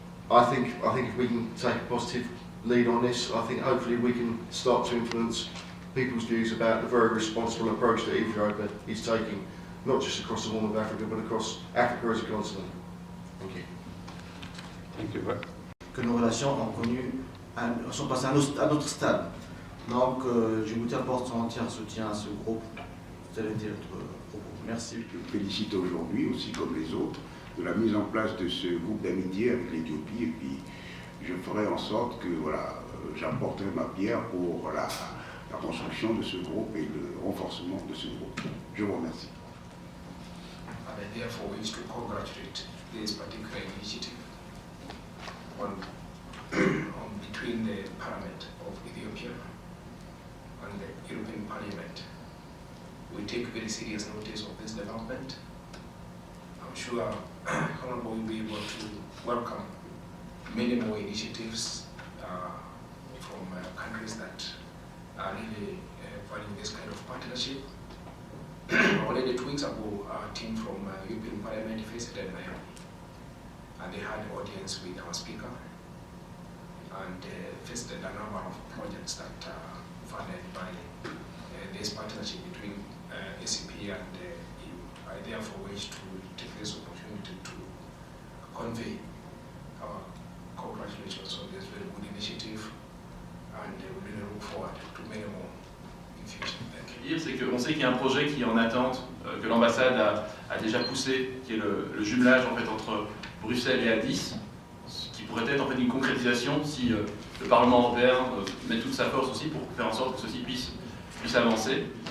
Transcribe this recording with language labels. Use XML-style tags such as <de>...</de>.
<en>I think if we can take a positive lead on this, I think hopefully we can start to influence people's views about the very responsible approach that Ethiopia is taking, not just across the Horn of Africa, but across Africa as a continent. Thank you. Thank you.</en> <fr>Que nos relations sont passées à un autre stade. Donc, Djibouti apporte son entier soutien à ce groupe. Tel était notre propos. Merci. Je félicite aujourd'hui, aussi comme les autres, de la mise en place de ce groupe d'amitié avec l'Éthiopie. Et puis, je ferai en sorte que voilà, j'apporterai ma pierre pour la construction de ce groupe et le renforcement de ce groupe. Je vous remercie.</fr> <en>And I therefore wish to congratulate this particular initiative between the Parliament of Ethiopia and the European Parliament. We take very serious notice of this development. I'm sure Honorable will be able to welcome many more initiatives from countries that are really valuing this kind of partnership. Already 2 weeks ago, our team from European Parliament visited Nairobi, and they had an audience with our speaker and visited a number of projects that are funded by this partnership between ACP and the EU. I therefore wish to take this opportunity to convey our congratulations on this very good initiative, and we really look forward to many more in the future. Thank you.</en> <fr>C'est qu'on sait qu'il y a un projet qui est en attente, que l'ambassade a déjà poussé, qui est le jumelage en fait, entre Bruxelles et Addis, qui pourrait être en fait une concrétisation si le Parlement européen met toute sa force aussi pour faire en sorte que ceci puisse avancer.</fr>